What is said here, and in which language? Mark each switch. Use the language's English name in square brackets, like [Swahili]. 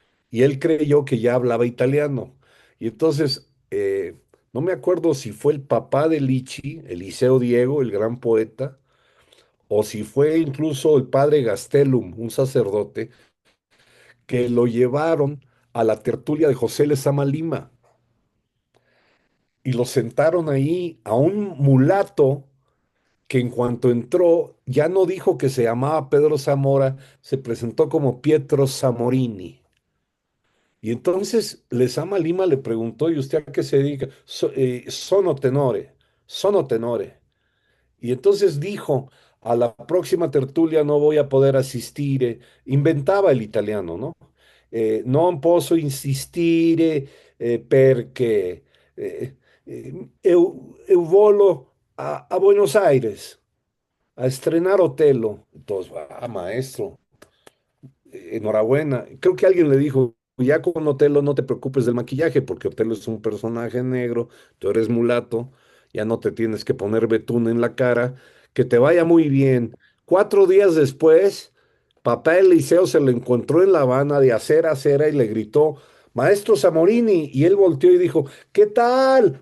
[Spanish] Y él creyó que ya hablaba italiano. Y entonces, no me acuerdo si fue el papá de Lichi, Eliseo Diego, el gran poeta, o si fue incluso el padre Gastelum, un sacerdote, que lo llevaron a la tertulia de José Lezama Lima y lo sentaron ahí a un mulato que en cuanto entró ya no dijo que se llamaba Pedro Zamora, se presentó como Pietro Zamorini. Y entonces Lezama Lima le preguntó, ¿y usted a qué se dedica? [Italian] Sono tenore, sono tenore. [Spanish] Y entonces dijo, a la próxima tertulia no voy a poder asistir. Inventaba el italiano, ¿no? [Italian] Non posso insistere perché eu volo a Buenos Aires [Spanish] a estrenar [Italian] Otelo. [Spanish] Entonces, maestro, enhorabuena. Creo que alguien le dijo, ya con Otelo no te preocupes del maquillaje, porque Otelo es un personaje negro, tú eres mulato, ya no te tienes que poner betún en la cara, que te vaya muy bien. 4 días después, papá Eliseo se lo encontró en La Habana de acera a acera y le gritó, Maestro Zamorini, y él volteó y dijo, ¿qué tal?